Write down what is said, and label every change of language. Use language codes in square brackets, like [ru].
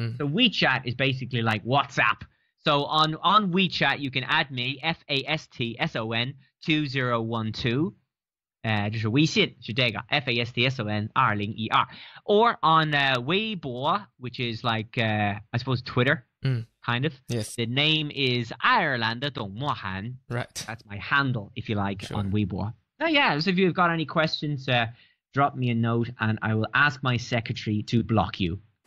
[en] So WeChat is basically like WhatsApp. So on WeChat, you can add me, FASTSON 2012. [zh] 就是微信是这个 FASTSON 2012 [en] or on Weibo, which is like I suppose Twitter, kind of. Yes. The name is 爱尔兰的董默涵. Right. That's my handle, if you like, Sure. on Weibo. Oh yeah, so if you've got any questions, drop me a note and I will ask my secretary to block you.